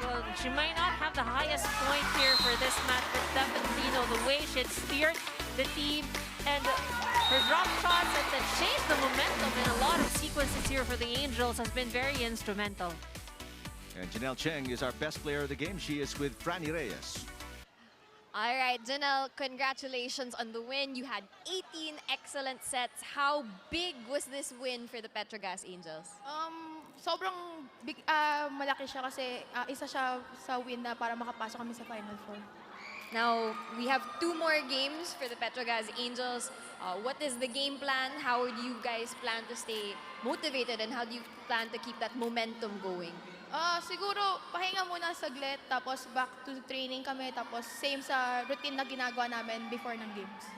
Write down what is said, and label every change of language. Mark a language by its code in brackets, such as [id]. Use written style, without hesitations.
[en] Well, she might not have the highest point here for this match, but definitely, the way she had steered the team and her drop shots that changed the momentum in a lot of sequences here for the Angels has been very instrumental. And Janelle Cheng is our best player of the game. She is with Franny Reyes. All right, Janelle, congratulations on the win. You had 18 excellent sets. How big was this win for the PETRO GAZZ Angels? [tl] Sobrang big, malaki siya kasi isa siya sa win na para makapasok kami sa Final Four. [en] Now, we have 2 more games for the PETRO GAZZ Angels. What is the game plan? How do you guys plan to stay motivated and how do you plan to keep that momentum going? [tl] Siguro, pahinga muna saglit, tapos [en] back to training [tl] kami, tapos same sa routine na ginagawa namin before ng games.